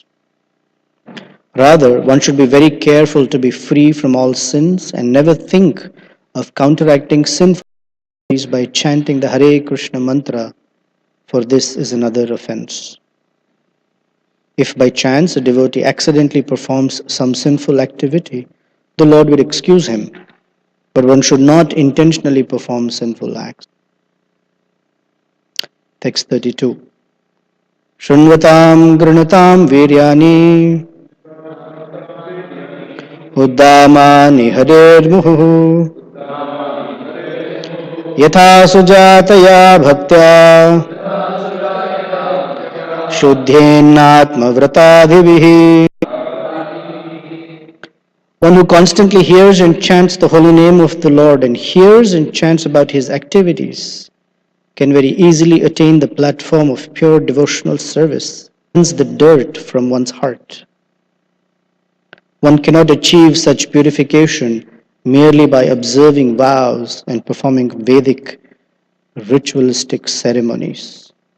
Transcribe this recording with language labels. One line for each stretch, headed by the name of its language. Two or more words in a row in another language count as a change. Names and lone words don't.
English: Rather, one should be very careful to be free from all sins and never think of counteracting sinful activities by chanting the Hare Krishna mantra, for this is another offense. If by chance a devotee accidentally performs some sinful activity, the Lord will excuse him, but one should not intentionally perform sinful acts. Text 32.
Sanskrit: Shrunvatam granatam viryani uddamani harirmuhu yatha sujataya bhaktya shuddhenatma vratadhivihi.
English: One who constantly hears and chants the holy name of the Lord and hears and chants about his activities can very easily attain the platform of pure devotional service, cleanse the dirt from one's heart. One cannot achieve such purification merely by observing vows and performing Vedic ritualistic ceremonies.